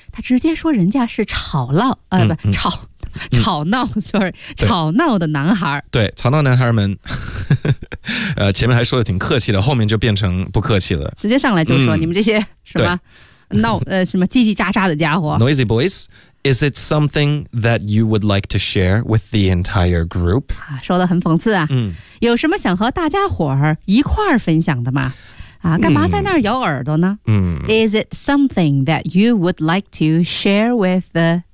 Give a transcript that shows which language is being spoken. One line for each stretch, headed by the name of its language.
Chinese: 他直接说人家是吵闹，吵闹 ，sorry， 吵闹的男孩，对，吵闹男孩们。前面还说的挺客气的，后面就变成不客气了，直接上来就说你们这些什么闹什么叽叽喳喳的家伙。
English: Noisy boys, is it something that you would like to share with the entire group？
Chinese: 说的很讽刺啊，有什么想和大家伙儿一块儿分享的吗？干嘛在那儿咬耳朵呢？
English: Is it something that you would like to share with the